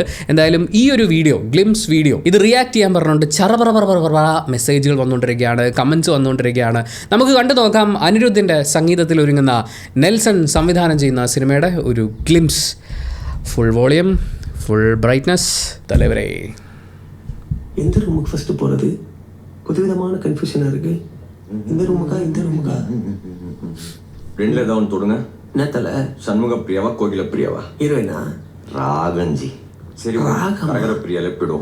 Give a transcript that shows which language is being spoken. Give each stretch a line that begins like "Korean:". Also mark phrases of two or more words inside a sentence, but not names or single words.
Malayalam: എന്തായാലും ഈ ഒരു വീഡിയോ,
English: glimpse video,
Malayalam: ഇത് റിയാക്ട് ചെയ്യാൻ പറഞ്ഞുകൊണ്ട് ചറപറ മെസ്സേജുകൾ വന്നുകൊണ്ടിരിക്കുകയാണ്, കമൻറ്റ്സ് വന്നുകൊണ്ടിരിക്കുകയാണ്. നമുക്ക് കണ്ടു നോക്കാം അനിരുദ്ധിൻ്റെ സംഗീതത്തിൽ ഒരുങ്ങുന്ന നെൽസൺ സംവിധാനം ചെയ്യുന്ന സിനിമയുടെ ഒരു ഗ്ലിംസ്.
English: full volume, full brightness.
Tamil: தலைவரே, எந்த ரூமுக்கு ஃபர்ஸ்ட் போகிறது? புதுவிதமான கன்ஃபியூஷனாக இருக்கு. இந்த ரூமுக்கா ரெண்டுல ஏதாவது ஒன்று தொடுங்க. என்ன தலை? சண்முக பிரியாவா கோகில பிரியாவா? ஹீரோயினா? ராகஞ்சி. சரி, கரகர பிரியாலே போயிடும்.